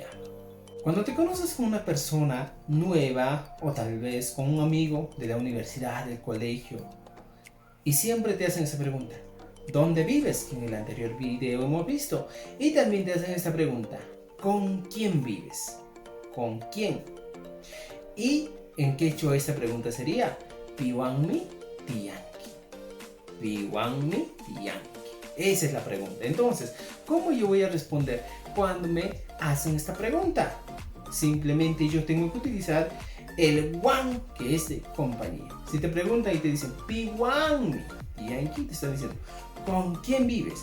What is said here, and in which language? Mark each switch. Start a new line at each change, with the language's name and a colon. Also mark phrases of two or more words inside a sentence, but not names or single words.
Spanish: Cuando te conoces con una persona nueva o tal vez con un amigo de la universidad, del colegio, y siempre te hacen esa pregunta, ¿dónde vives? Que en el anterior video hemos visto. Y también te hacen esta pregunta, ¿con quién vives? ¿Con quién? ¿Y en quechua esta pregunta sería?
Quechua: Piwanmi tiyanki. Piwanmi tiyanki.
Spanish: Esa es la pregunta. Entonces, ¿cómo yo voy a responder cuando me hacen esta pregunta? Simplemente yo tengo que utilizar el wan, que es de compañía. Si te preguntan y te dicen
Quechua: piwanmi tiyanki,
Spanish: te están diciendo ¿con quién vives?